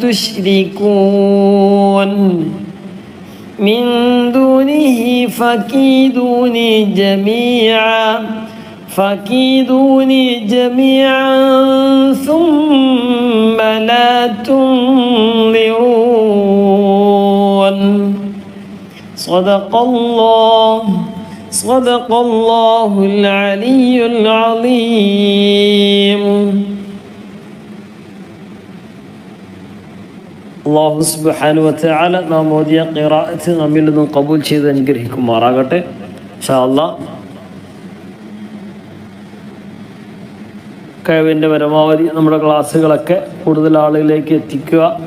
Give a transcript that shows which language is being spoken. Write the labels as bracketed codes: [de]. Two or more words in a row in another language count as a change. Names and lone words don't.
[ar] تشركون من دونه فكيدوني جميعا ثم لا تنظرون صدق الله العلي العظيم الله سبحانه وتعالى [ml] നാം ഓതിയ ഖിറാഅത്ത് നമ്മിൽ നിന്നും കബൂൽ ചെയ്ത് അനുഗ്രഹിക്കുമാറാകട്ടെ [ar] إن شاء الله. [ml] കഴിവിൻ്റെ പരമാവധി നമ്മുടെ ക്ലാസ്സുകളൊക്കെ കൂടുതൽ ആളുകളിലേക്ക് എത്തിക്കുക.